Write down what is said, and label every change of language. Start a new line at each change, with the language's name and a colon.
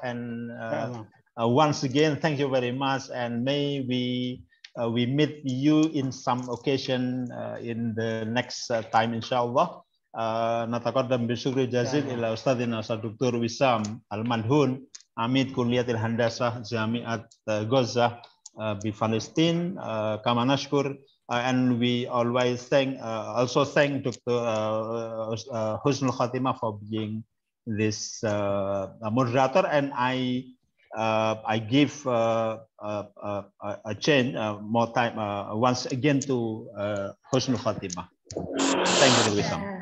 English: And once again, thank you very much, and may we meet you in some occasion in the next time, inshallah.
Arabic: نتقدم بالشكر الجزيل إلى أستاذنا أستاذ دكتور وسام المنهون عميد كلية الهندسة جامعة غزة بفلسطين. كما نشكر,
English: and we always also thank Dr. Husnul Khatimah for being this moderator, and I give a change more time once again to Husnul Khatimah. Thank you, Dr. Wisam.